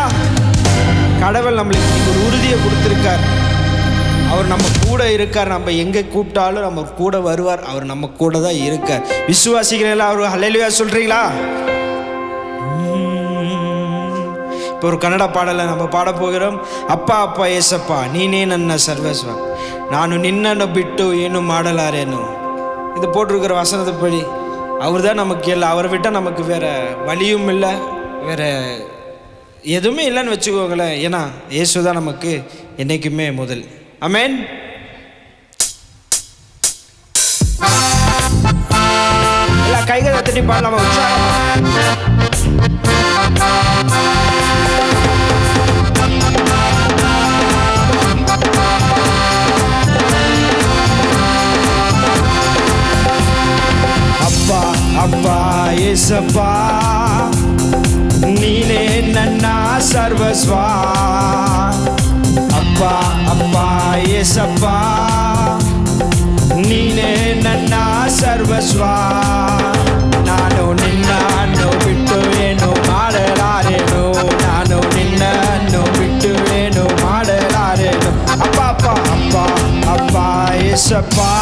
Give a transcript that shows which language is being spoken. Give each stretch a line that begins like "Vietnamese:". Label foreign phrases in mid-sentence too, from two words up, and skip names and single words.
Tamil: கடவுள் நம்மளுக்கு ஒரு உறுதியை கொடுத்திருக்கார். அவர் நம்ம கூட இருக்கார். நம்ம எங்கே கூப்பிட்டாலும் நம்ம கூட வருவார். அவர் நம்ம கூட தான் இருக்கார். விசுவாசிக்கிறீங்களா? அவர் ஹல்லேலூயா சொல்றீங்களா? இப்போ ஒரு கன்னட பாடலை நம்ம பாட போகிறோம்.
Kannada: ಅಪ್ಪ ಅಪ್ಪ ಏಸಪ್ಪ ನೀನೇ ನನ್ನ ಸರ್ವಸ್ವ ನಾನು ನಿನ್ನನ್ನು ಬಿಟ್ಟು ಏನು ಮಾಡಲಾರೇನು.
Tamil: இது போட்டிருக்கிற வசனத்தைப்படி அவர் தான் நமக்கு இல்லை. அவரை விட்டால் நமக்கு வேற வழியும் இல்லை, வேற எதுவுமே இல்லைன்னு வச்சுக்கோங்களேன். ஏன்னா இயேசு தான் நமக்கு என்றைக்குமே முதல். ஆமென். எல்லா கைகளை தட்டி பாடலாமா உற்சாகமா?
Kannada: ಅಪ್ಪ ಅಪ್ಪ ಏಸಪ್ಪ ನೀನೇ ನನ್ನ ಸರ್ವಸ್ವ ಅಪ್ಪ ಅಪ್ಪ ಏಸಪ್ಪ ನೀನೇ ನನ್ನ ಸರ್ವಸ್ವ ನಾನು ನಿನ್ನನ್ನು ಬಿಟ್ಟು ಏನು ಮಾಡಲಾರೆನು ನಾನು ನಿನ್ನನ್ನು ಬಿಟ್ಟು ಏನು ಮಾಡಲಾರೆನು ಅಪ್ಪ ಅಪ್ಪ ಅಪ್ಪ ಅಪ್ಪ ಏಸಪ್ಪ